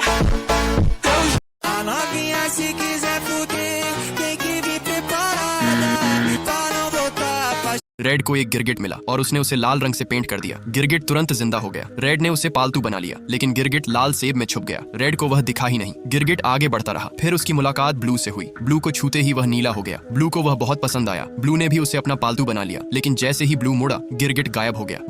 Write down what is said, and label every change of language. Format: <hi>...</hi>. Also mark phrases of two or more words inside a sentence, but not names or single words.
<pt>A novinha se quiser fuder, tem que vir preparada pra não voltar pra</pt> <hi>रेड को एक गिरगिट मिला और उसने उसे लाल रंग से पेंट कर दिया। गिरगिट तुरंत जिंदा हो गया। रेड ने उसे पालतू बना लिया, लेकिन गिरगिट लाल सेब में छुप गया। रेड को वह दिखा ही नहीं। गिरगिट आगे बढ़ता रहा। फिर उसकी मुलाकात ब्लू से हुई। ब्लू को छूते ही वह नीला हो गया। ब्लू को वह बहुत पसंद आया। ब्लू ने भी उसे अपना पालतू बना लिया, लेकिन जैसे ही ब्लू मुड़ा, गिरगिट गायब हो गया।</hi>